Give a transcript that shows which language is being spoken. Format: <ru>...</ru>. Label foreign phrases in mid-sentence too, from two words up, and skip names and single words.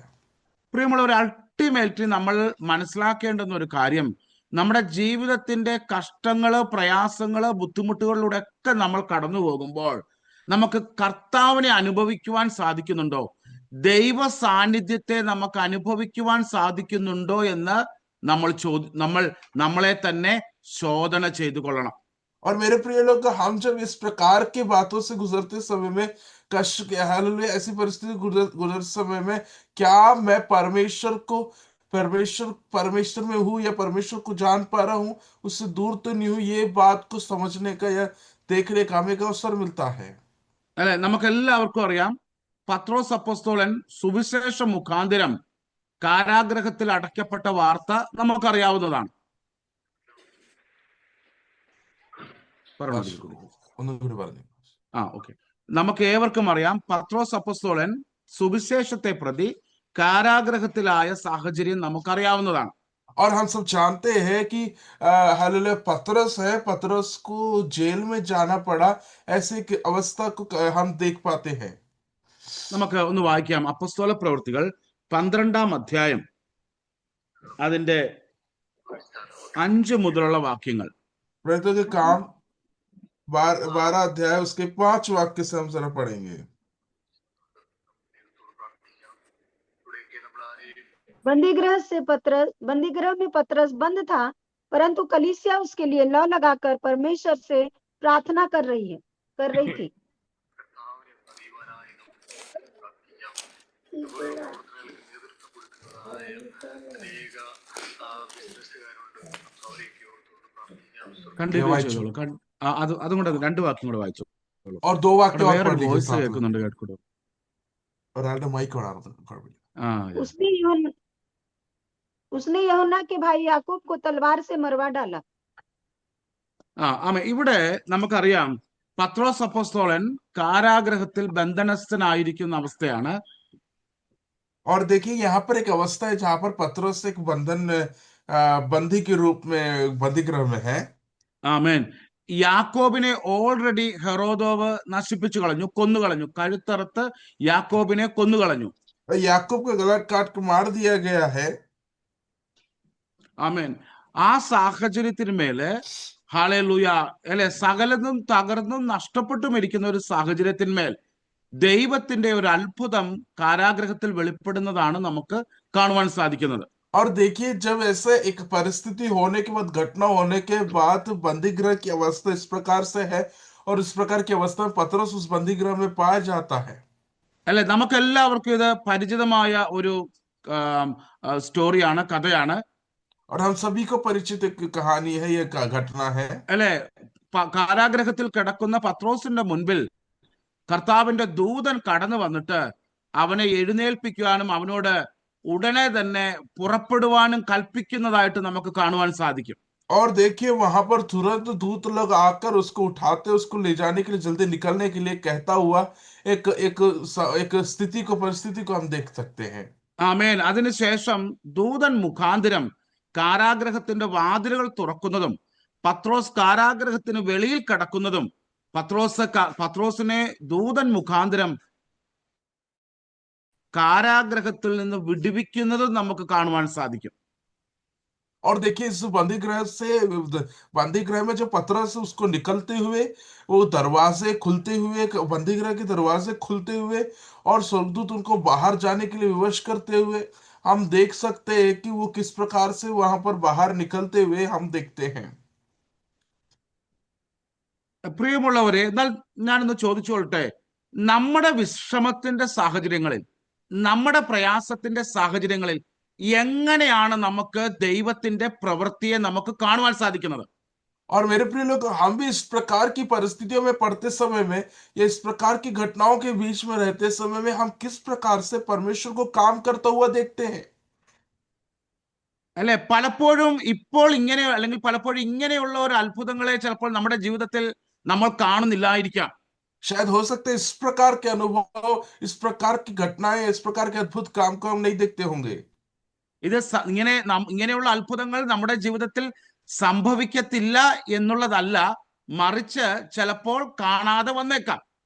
<ml>പ്രിയമുള്ളവർ, അൾട്ടിമേറ്റ്ലി നമ്മൾ മനസ്സിലാക്കേണ്ടുന്ന ഒരു കാര്യം, നമ്മുടെ ജീവിതത്തിന്റെ കഷ്ടങ്ങള്, പ്രയാസങ്ങള്, ബുദ്ധിമുട്ടുകളിലൂടെ ഒക്കെ നമ്മൾ കടന്നു പോകുമ്പോൾ നമുക്ക് കർത്താവിനെ അനുഭവിക്കുവാൻ സാധിക്കുന്നുണ്ടോ, ദൈവ സാന്നിധ്യത്തെ നമുക്ക് അനുഭവിക്കുവാൻ സാധിക്കുന്നുണ്ടോ എന്ന് നമ്മൾ നമ്മളെ തന്നെ ശോധന ചെയ്തു കൊള്ളണം.</ml> <hi>और मेरे प्रिय लोग, हम जब इस प्रकार की बातों से गुजरते समय में, कष्ट के, हालेलुया, ऐसी परिस्थिति गुजर समय में, क्या मैं परमेश्वर में हूँ या परमेश्वर को जान पा रहा हूँ, उससे दूर तो नहीं हूँ, ये बात को समझने का या देखने का हमें अवसर मिलता है.</hi> <ml>അല്ലെ, നമുക്കെല്ലാവർക്കും അറിയാം, പത്രോസ് അപ്പോസ്തലൻ സുവിശേഷ മുഖാന്തരം കാരാഗ്രഹത്തിൽ അടയ്ക്കപ്പെട്ട വാർത്ത നമുക്കറിയാവുന്നതാണ്. ഓക്കെ, നമുക്ക് ഏവർക്കും അറിയാം, പത്രോസ് അപ്പോസ്തലൻ സുവിശേഷത്തെ പ്രതി കാരാഗ്രഹത്തിലായ സാഹചര്യം നമുക്കറിയാവുന്നതാണ്.</ml> <hi>और हम सब जानते हैं कि हालेलुया, पतरस है, पतरस को जेल में जाना पड़ा, ऐसी एक अवस्था को हम देख पाते हैं.</hi> <ml>നമുക്ക് ഒന്ന് വായിക്കാം. അപ്പോസ്തല പ്രവൃത്തികൾ 12-ാം അധ്യായം അതിന്റെ 5 മുതലുള്ള വാക്യങ്ങൾ.</ml> <hi>प्रेरितों के काम 12 अध्याय उसके 5 वाक्य से हम जरा पढ़ेंगे. बंदीगृह में पतरस बंद था, परंतु कलीसिया उसके लिए लौ लगाकर परमेश्वर से प्रार्थना कर रही थी.</hi> <ml>അതും കൂടെ 2 വാക്യം കൂടെ വായിച്ചു.</ml> <hi>और 2 वाक्य और पढ़ लीजिए</hi> <ml>വോയിസ്</ml> <hi>साथ में.</hi> <ml>കേൾക്കുന്നുണ്ട്, കേൾക്കൂടോ? ഒരാളുടെ മൈക്ക് ഓണാണ്.</ml> <hi>उसने यूहन्ना के भाई याकूब को तलवार से मरवा डाला.</hi> <ml>ഇവിടെ നമുക്കറിയാം, പത്രോസ് അപ്പോസ്തലൻ കാരാഗ്രഹത്തിൽ ബന്ധനസ്ഥനായിരിക്കുന്ന അവസ്ഥയാണ്.</ml> <hi>और देखिए, यहाँ पर एक अवस्था है जहां पर पतरस एक बंदी के रूप में बंदीगृह में है.</hi> <ml>ആമേൻ. യാക്കോബിനെ ഓൾറെഡി ഹെറോദോവ് നശിപ്പിച്ചു കളഞ്ഞു, കൊന്നുകളഞ്ഞു. കഴുത്തറുത്ത് യാക്കോബിനെ കൊന്നുകളഞ്ഞു.</ml> <hi>याकूब का गला काट कर मार दिया गया है.</hi> <ml>ആമേൻ. ആ സാഹചര്യത്തിന്മേല് ഹല്ലേലൂയ, അല്ലെ, സകലതും തകർന്നും നഷ്ടപ്പെട്ടും ഇരിക്കുന്ന ഒരു സാഹചര്യത്തിന്മേൽ ദൈവത്തിന്റെ ഒരു അത്ഭുതം കാരാഗ്രഹത്തിൽ വെളിപ്പെടുന്നതാണ് നമുക്ക് കാണുവാൻ സാധിക്കുന്നത്.</ml> <hi>और देखिए, जब ऐसे एक परिस्थिति होने के बाद, घटना होने के बाद बंदीगृह की अवस्था इस प्रकार से है, और इस प्रकार की अवस्था में पतरस उस बंदीगृह में पाया जाता है.</hi> <ml>അല്ലെ, നമുക്കെല്ലാവർക്കും ഇത് പരിചിതമായ ഒരു സ്റ്റോറിയാണ്, കഥയാണ്.</ml> <hi>और हम सभी को परिचित एक कहानी है, ये घटना है.</hi> <ml>അല്ലെ, കാരാഗ്രഹത്തിൽ കിടക്കുന്ന പത്രോസിന്റെ മുൻപിൽ കർത്താവിന്റെ ദൂതൻ കടന്നു വന്നിട്ട് അവനെ എഴുന്നേൽപ്പിക്കുവാനും അവനോട് ഉടനെ തന്നെ പുറപ്പെടുവാനും കൽപ്പിക്കുന്നതായിട്ട് നമുക്ക് കാണുവാൻ സാധിക്കും.</ml> <hi>और देखिए, वहां पर तुरंत दूत लोग आकर उसको उठाते, उसको ले जाने के लिए, जल्दी निकलने के लिए कहता हुआ एक परिस्थिति को हम देख सकते हैं.</hi> <ml>ആമേൻ. അതിനുശേഷം ദൂതൻ മുഖാന്തരം കാരാഗ്രഹത്തിന്റെ വാതിലുകൾ തുറക്കുന്നതും പത്രോസ് കാരാഗ്രഹത്തിന് വെളിയിൽ കിടക്കുന്നതും പത്രോസിനെ ദൂതൻ മുഖാന്തരം കാരാഗ്രഹത്തിൽ നിന്ന് വിടുവിക്കുന്നതും നമുക്ക് കാണുവാൻ സാധിക്കും.</ml> <hi>और देखिए इस बंदी गृह में जो पतरस उसको निकलते हुए, वो दरवाजे खुलते हुए, बंदी गृह के दरवाजे खुलते हुए और स्वर्गदूत उनको बाहर जाने के लिए विवश करते हुए हम देख सकते हैं कि वो किस प्रकार से वहां पर बाहर निकलते हुए हम देखते हैं।</hi> <ml>പ്രിയമുള്ളവരെ, എന്നാൽ ഞാനൊന്ന് ചോദിച്ചോളട്ടെ, നമ്മുടെ വിശ്രമത്തിന്റെ സാഹചര്യങ്ങളിൽ, നമ്മുടെ പ്രയാസത്തിന്റെ സാഹചര്യങ്ങളിൽ എങ്ങനെയാണ് നമുക്ക് ദൈവത്തിന്റെ പ്രവൃത്തിയെ നമുക്ക് കാണുവാൻ സാധിക്കുന്നത്?</ml> <hi>और मेरे प्रिय लोग, हम भी इस प्रकार की परिस्थितियों में पड़ते समय में या इस प्रकार की घटनाओं के बीच में रहते समय में हम किस प्रकार से परमेश्वर को काम करता हुआ देखते हैं?</hi> <ml>അല്ലെ, പലപ്പോഴും ഇപ്പോൾ ഇങ്ങനെ അല്ലെങ്കിൽ പലപ്പോഴും ഇങ്ങനെയുള്ള ഒരു അത്ഭുതങ്ങളെ ചിലപ്പോൾ നമ്മുടെ ജീവിതത്തിൽ നമ്മൾ കാണുന്നില്ലായിരിക്കാം.</ml> <hi>शायद हो सकता है इस प्रकार के अनुभव, इस प्रकार की घटनाएं, इस प्रकार के अद्भुत काम को हम नहीं देखते होंगे।</hi> <ml>ഇത് ഇങ്ങനെയുള്ള അത്ഭുതങ്ങൾ നമ്മുടെ ജീവിതത്തിൽ സംഭവിക്കത്തില്ല എന്നുള്ളതല്ല, മറിച്ച് ചിലപ്പോൾ കാണാതെ വന്നേക്കാം.</ml>